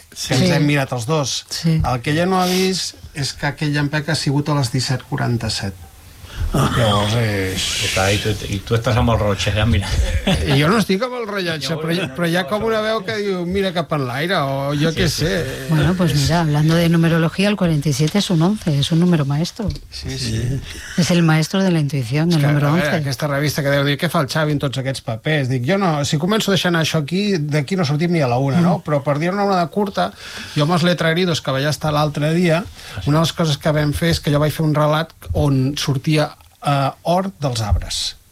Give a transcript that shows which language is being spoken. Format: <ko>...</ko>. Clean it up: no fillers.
<ca>Sí. Ens hem mirat els dos. Sí. El que ella no ha vist és que aquell llampec ha sigut a les 17:47. I tu estàs amb el rellotge, ja, mira. Jo no estic amb el rellotge, però hi ha com una veu que diu mira cap en l'aire, o jo sí, què sí, sé.</ca> <es>Bueno, pues mira, hablando de numerología, el 47 es un 11, es un número maestro. Sí, sí. Es el maestro de la intuición, el número 11.</es> <ca>Aquesta revista que deu dir què fa el Xavi en tots aquests papers. Dic, jo no, si començo deixant això aquí, d'aquí no sortim ni a la una, no? Però per dir-ne una de curta, jo amb els letreridos que vaig estar l'altre dia, una de les coses que vam fer és que jo vaig fer un relat on sortia Hort dels arbres.</ca>